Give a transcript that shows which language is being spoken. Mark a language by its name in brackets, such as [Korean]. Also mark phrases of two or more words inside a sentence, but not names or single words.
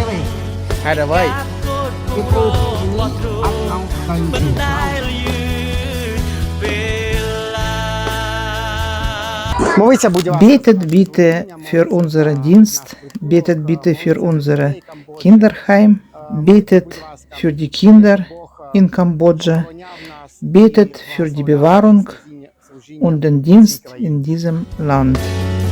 [Khmer] ហើយដល់វិញ គឺគ្រូរបស់ទ្រង់មិនដែលយឺតពេលឡើយ [German] Betet bitte für unseren Dienst, betet bitte für unser Kinderheim, betet für die Kinder in Kambodscha, betet für die Bewahrung und den Dienst in diesem Land.